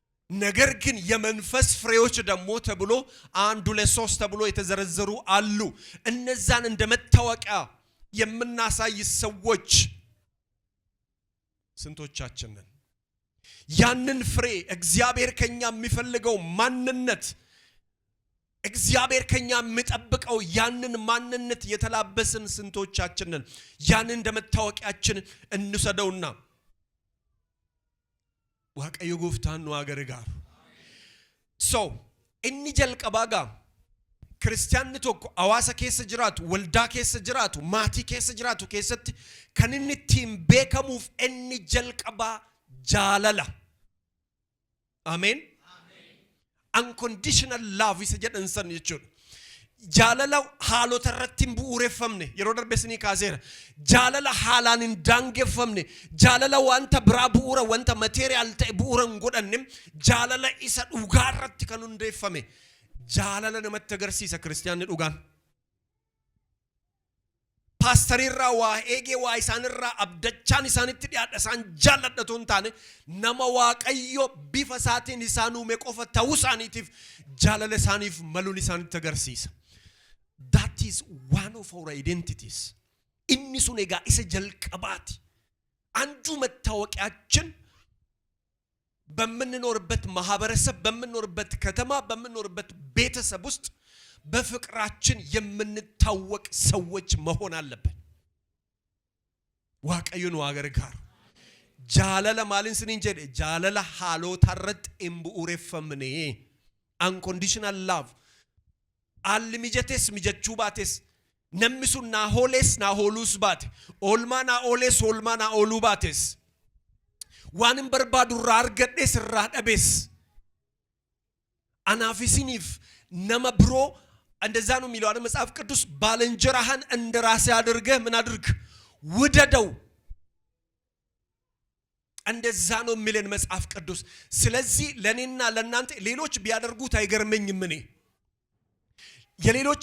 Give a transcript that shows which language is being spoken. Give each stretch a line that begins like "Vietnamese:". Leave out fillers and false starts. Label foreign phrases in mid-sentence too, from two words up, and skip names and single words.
Amharic: ነገር ግን የመንፈስ ፍሬዎች ደግሞ ተብሎ 1 2 3 ተብሎ የተዘረዘሩ አሉ። እነዛን እንደ መታወቂያ የምናሳይ ሰዎች ስንቶቻችን ነን? ያንን ፍሬ እግዚአብሔር ከኛ የሚፈልገው ማንነት እግዚአብሔር ከኛ የሚጠብቀው ያንን ማንነት የተላበስን ስንቶቻችን ነን? ያንን እንደ መታወቂያችን እንሰደውና
Oromo: waaqayyo gooftaan nu gargaaru. So inni jalqabaa ክርስቲያንni tokko hawaasa keessa jiraatu, waldaa keessa jiraatu, maatii keessa jiraatu keessatti kan inni ittiin beekamuuf inni jalqabaa jaalala. Amen.
English: Unconditional love
Oromo: isa jedhan san jechuudha. Jaalala haalota irratti hin bu'uureffamne yeroo darbesni kaaseera. Jaalala haalaan hin daangeffamne, jaalala wanta biraa bu'uura, wanta material ta'e bu'uura hin godhanne, jaalala isa dhugaa irratti kan hundeeffame. Jaalala namatti agarsiisa kiristiyaanni dhugaan. Paastorirraa waa eegee waa isaanirraa abdachaan isaanitti dhiyaadha isaan jaalladhatu hin taane nama waaqayyo bifa isaatiin isaan uume qofa ta'uu isaaniitiif jaalala isaaniif maluun isaanitti agarsiisa.
English: That is one of our identities.
Oromo: Inni sun egaa isa jalqabaati.
Amharic: አንዱ መታወቂያችን በመንኖርበት ማህበረሰብ፣ በመንኖርበት ከተማ፣ በመንኖርበት ቤተሰብ ውስጥ በፍቅራችን የምንታወቅ ሰዎች መሆን አለብን።
Oromo: waaqayyoon waa gargaaru. Jaalala maalin sinin jedhe jaalala haalota irratti hin bu'uureffamne.
English: Unconditional love.
Oromo: Alli mijates mijachuu baates namni sun naa hooles naa hooluus baate, oolmaa naa ooles oolmaa naa ooluu baates, waan hin barbaadu irraa argadhes irraa dhabees anaaf isiniif nama biroo
Amharic: እንደዛ ነው የሚለው አይደል መጽሐፍ ቅዱስ። ባልንጀራህን እንደራሴ አድርገህ ምን አድርግ ውደደው። እንደዛ ነው የሚለን መጽሐፍ ቅዱስ። ስለዚህ ለኔና ለናንተ ሌሎች ቢያደርጉት አይገርመኝም። እኔ የሌሎች